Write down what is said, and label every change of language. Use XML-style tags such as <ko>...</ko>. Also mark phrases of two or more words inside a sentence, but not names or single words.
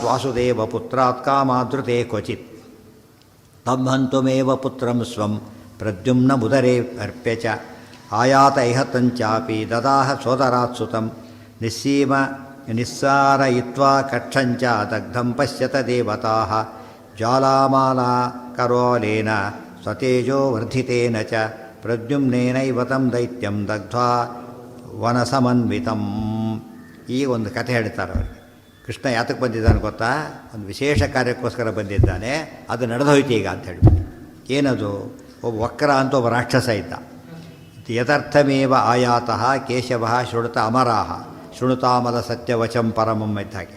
<sa>ವಾಸುದೇವ ಪುತ್ರಾತ್ ಕಾಮಾದೃತೆ ಕ್ವಚಿತ್ ತಂ ಹಂತುಮೇವ ಪುತ್ರಂ ಸ್ವಂ ಪ್ರದ್ಯುಮ್ನ ಮುದರೇ ಅರ್ಪ್ಯ ಚ ಆಯಾತ ಇಹ ತಂಚಾಪಿ ದದಾಹ ಸೋದರಾತ್ ಸುತಂ ನಿಸ್ಸಾರಯಿತ್ವಾ ಕಕ್ಷಂಚ ದಗ್ಧಂ ಪಶ್ಯತ ದೇವತಾಃ ಜ್ವಾಲಾಮಾಲಾ ಕರೋಲೇನ ಸ್ವತೇಜೋ ವರ್ಧಿತೇನ ಚ ಪ್ರದ್ಯುಮ್ನೇನೈವ ತಂ ದೈತ್ಯಂ ದಗ್ಧ್ವಾ ವನಸಮನ್ವಿತಂ.</sa> <kn>ಈ ಒಂದು ಕಥೆ ಹೇಳ್ತಾರೆ ಅವರಿಗೆ. ಕೃಷ್ಣ ಯಾತಕ್ಕೆ ಬಂದಿದ್ದಾನೆ ಗೊತ್ತಾ? ಒಂದು ವಿಶೇಷ ಕಾರ್ಯಕ್ಕೋಸ್ಕರ ಬಂದಿದ್ದಾನೆ. ಅದು ನಡೆದೋಯ್ತು ಈಗ ಅಂತ ಹೇಳ್ಬಿಟ್ಟು. ಏನದು? ಒಬ್ಬ ವಕ್ರ ಅಂತ ಒಬ್ಬ ರಾಕ್ಷಸ ಇದ್ದ.</kn> <sa>ಯಥರ್ಥಮೇವ ಆಯಾತಃ ಕೇಶವ ಶೃಣುತ ಅಮರಾಹ ಶೃಣುತಾಮಲ ಸತ್ಯವಚಂ ಪರಮಂ</sa> <kn>ಇದ್ದ ಹಾಗೆ.</kn>